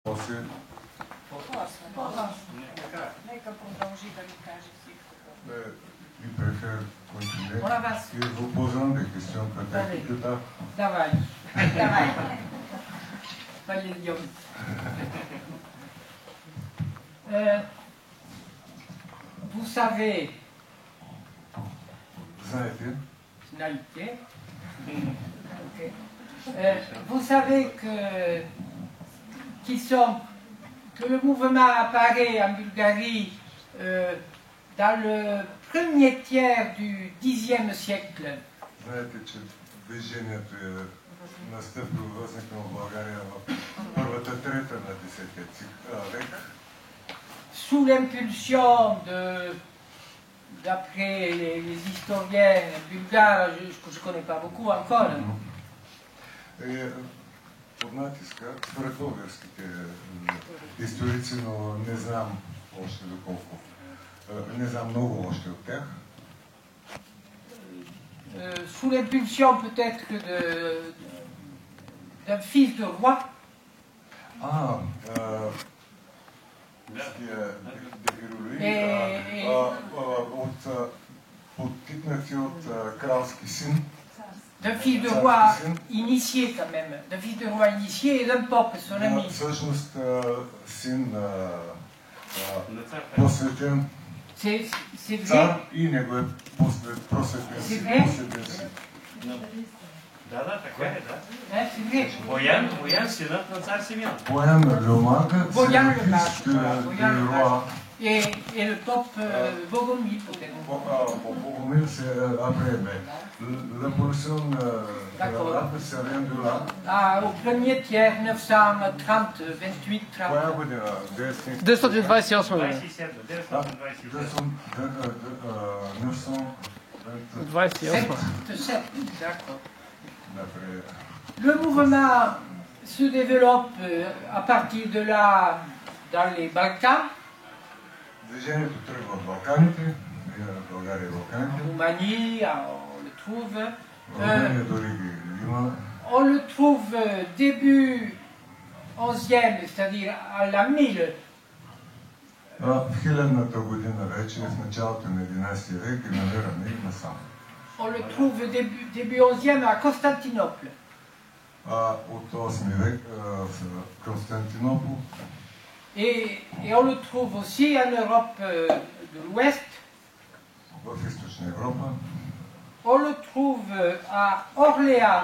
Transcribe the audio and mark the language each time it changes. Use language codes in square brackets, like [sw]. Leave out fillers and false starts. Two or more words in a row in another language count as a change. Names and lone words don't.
[bg] После. Нека продължи да ни каже всичко. [fr] Il préfère continuer. On avance. Et vous posant des questions peut-être plus tard. [ru] Давай. Давай. Пойдем. [fr] Vous savez. [bg] Знаете. Знаете. Okay. [fr] Vous savez que le mouvement apparaît en Bulgarie dans le premier tiers du Xe siècle. [bg] Знаете, че движението възникнало в България в първата трета на 10 век. [fr] Sous l'impulsion d'après les historiens bulgares, que je ne connais pas beaucoup encore. [bg] Под натиска, според българските историци, но не знам още доколко. Не знам много още от тях. [fr] Sous l'impulsion peut-être d'un fils de roi. [bg] Подтикнати от кралски син. [fr] D'un fils de roi initié quand même, d'un fils de roi initié et d'un pope, son ami. [bg] Всъщност син посветен цар и неговият просветен син. Да, така е, да. [fr] C'est vrai. [bg] Боян, синът на цар Симеон. Боян Лемага, Boyan [fr] c'est le fils du roi. Et le pope Bogomil peut-être. Bogomil, c'est après, mais l'évolution c'est rien de là. Au premier tiers, 930, 28, 30. [bg] Коя година? 928 година. 28. [fr] D'accord. Le mouvement se développe à partir de là dans les Balkans. [bg] Движението тръгва в Балканите, България и Балканите. [fr] Roumanie, on le trouve. [bg] Румъния дори ги има. [fr] On le trouve début 11e, c'est-à-dire à la 1000. [bg] В хилядната година вече, в началото на 11 век, ги намираме и насам. [fr] On le trouve début 11e à Constantinople. [bg] От 8 век в Константинопол. [fr] Et on le trouve aussi en Europe de l'Ouest. [bg] В Източна Европа. [fr] On le trouve à Orléans.